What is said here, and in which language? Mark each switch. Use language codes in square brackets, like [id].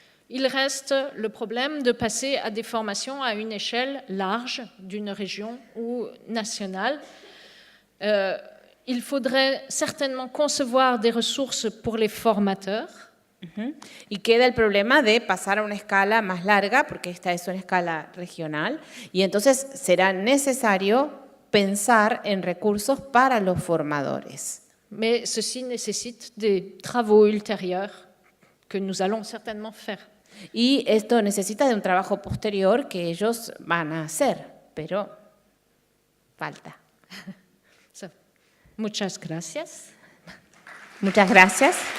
[fr] Il reste le problème de passer à des formations à une échelle large d'une région ou nationale. Il faudrait certainement concevoir des ressources pour les formateurs. [es] Y queda el problema de pasar a una escala más larga, porque esta es una escala regional, y entonces será necesario pensar en recursos para los formadores. [fr] Mais ceci nécessite des travaux ultérieurs que nous allons certainement faire. [es] Y esto necesita de un trabajo posterior que ellos van a hacer, pero falta. Muchas gracias. Muchas gracias.